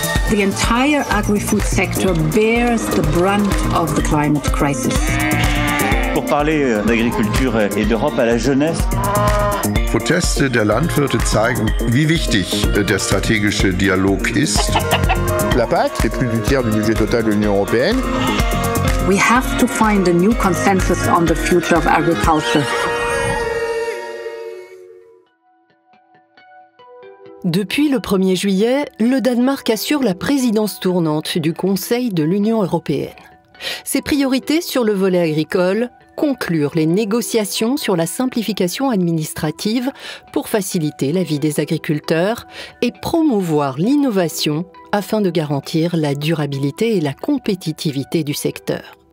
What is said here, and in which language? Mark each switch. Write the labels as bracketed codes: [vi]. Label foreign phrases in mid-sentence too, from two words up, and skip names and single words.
[en] The entire agri-food sector bears the brunt of the climate crisis. [fr] Pour parler d'agriculture et d'Europe à la jeunesse. [de] Proteste der Landwirte zeigen, wie wichtig der strategische Dialog ist. [fr] La PAC, c'est plus du tiers du budget total de l'Union européenne. [en] We have to find a new consensus on the future of agriculture. [fr] Depuis le 1er juillet, le Danemark assure la présidence tournante du Conseil de l'Union européenne. Ses priorités sur le volet agricole, conclure les négociations sur la simplification administrative pour faciliter la vie des agriculteurs et promouvoir l'innovation afin de garantir la durabilité et la compétitivité du secteur.